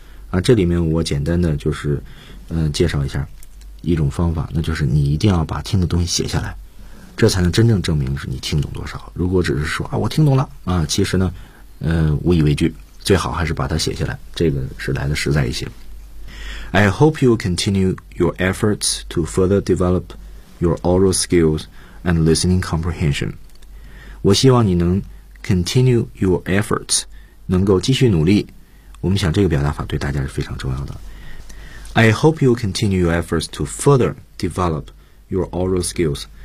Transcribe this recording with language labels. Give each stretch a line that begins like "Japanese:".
Chinese: 啊，这里面我简单的就是，介绍一下一种方法，那就是你一定要把听的东西写下来，这才能真正证明是你听懂多少。如果只是说啊我听懂了啊，其实呢，无以为据，最好还是把它写下来，这个是来的实在一些。
English: I hope you continue your efforts to further develop. Your oral skills and listening comprehension.
Chinese: 我希望你能
English: continue your efforts,
Chinese: 能够继续努力。我们想这个表达法对大家是非常重要的。
English: I hope you continue your efforts to further develop your oral skills.